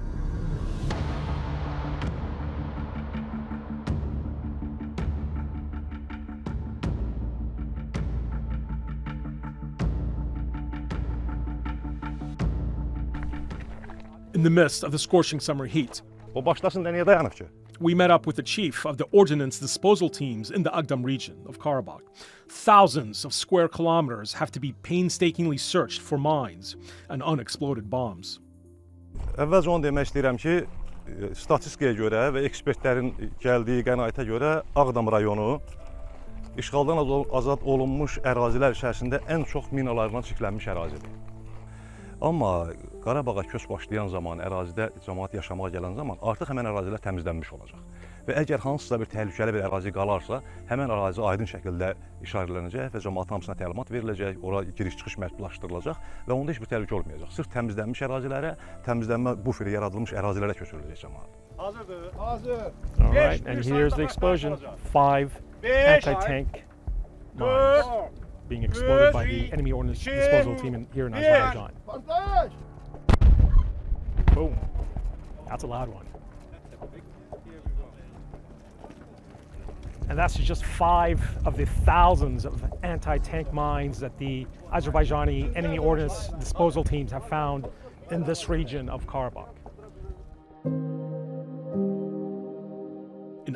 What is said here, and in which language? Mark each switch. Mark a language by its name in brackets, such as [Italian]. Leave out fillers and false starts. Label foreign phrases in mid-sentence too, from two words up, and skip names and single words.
[English] In the midst of the scorching summer heat, [Azerbaijani] O başlasın da niyə dayanıb ki? [English] we met up with the chief of the ordnance disposal teams in the Agdam region of Karabakh. Thousands of square kilometers have to be painstakingly searched for mines and unexploded bombs. [Azerbaijani] Əvvəlcə onu demək istəyirəm ki, statistikaya görə və ekspertlərin gəldiyi qənaətə görə Ağdam rayonu işğaldan azad olunmuş ərazilər içərisində ən çox minalarla çirklənmiş ərazidir. Amma Qarabağa köç başlayan zaman, ərazidə cəmaət yaşamağa gələn zaman artıq həmən ərazilər təmizlənmiş olacaq. Və əgər hansısa bir təhlükəli bir ərazi qalarsa, həmən ərazi aydın şəkildə işarələnəcək və cəmaət hamısına təlimat veriləcək, ora giriş-çıxış məhdudlaşdırılacaq və onda heç bir təhlükə olmayacaq. Sırf təmizlənmiş ərazilərə, təmizlənmə buferi yaradılmış ərazilərə köçürüləcək cəmaət. Hazırdır. Hazır. [English] All right, and here's the explosion. 5 anti-tank mines being exploded by the enemy ordnance disposal team here in Azerbaijan. Boom. That's a loud one. And that's just 5 of the thousands of anti-tank mines that the Azerbaijani enemy ordnance disposal teams have found in this region of Karabakh.